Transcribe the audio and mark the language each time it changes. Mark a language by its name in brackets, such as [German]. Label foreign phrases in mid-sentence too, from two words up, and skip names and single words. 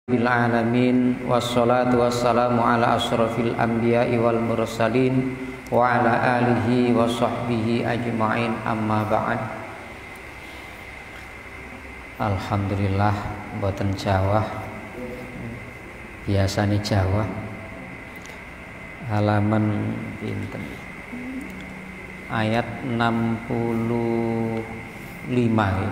[Arabic] رب العالمين والصلاة والسلام على أشرف الأنبياء والمرسلين وعلى آله وصحبه أجمعين أما بعد. [Javanese] Alhamdulillah boten Jawa, biasane Jawa. Halaman pinten? Ayat 65 ya.